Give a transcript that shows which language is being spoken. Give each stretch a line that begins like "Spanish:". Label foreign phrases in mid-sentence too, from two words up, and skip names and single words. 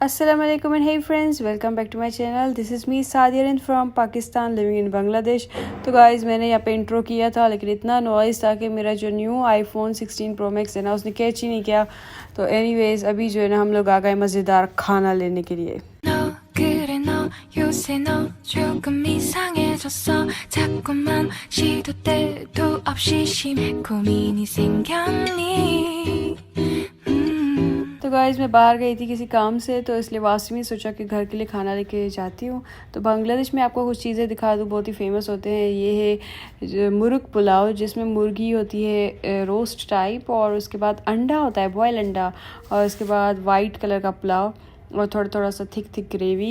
Arabic: السلام عليكم
English: and hey friends, welcome back to my channel. This is me Sadirin from Pakistan living in Bangladesh.
Hindi: तो गाइज़ मैंने यहाँ पे इंट्रो किया था लेकिन इतना नॉइज़ था कि मेरा जो न्यू iPhone 16 Pro Max है ना उसने कैच ही नहीं किया. तो एनीवेज़ अभी जो है ना हम लोग आ गए मज़ेदार खाना लेने के लिए.
Korean: 그래 너 요새 너 조금 이상해졌어 자꾸만 시도 때도 없이 심해 고민이 생겼니
Hindi: तो गाइज़ मैं बाहर गई थी किसी काम से तो इसलिए वासमी सोचा कि घर के लिए खाना लेके जाती हूँ. तो बांग्लादेश में आपको कुछ चीज़ें दिखा दूँ, बहुत ही फेमस होते हैं. ये है मुर्ग पुलाव जिसमें मुर्गी होती है
English: roast type
Hindi: और उसके बाद अंडा होता है, बॉयल अंडा, और उसके बाद
English: white colour
Hindi: का पुलाव और थोड़ा थोड़ा सा
English: thick gravy.